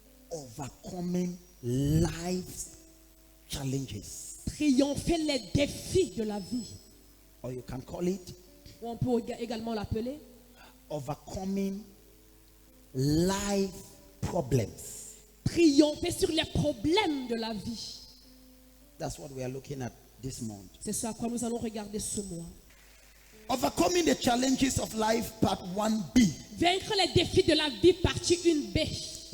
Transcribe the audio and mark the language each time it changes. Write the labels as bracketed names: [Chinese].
[English] overcoming life's challenges. [French] Triompher les défis de la vie. [English] Or you can call it [French] Ou on peut également l'appeler [English] overcoming life problems. [French] triompher sur les problèmes de la vie. [English] That's what we are looking at this month. [French] C'est ce à quoi nous allons regarder ce mois. [English] Overcoming the challenges of life, part 1B. [French] Vaincre les défis de la vie, partie 1B.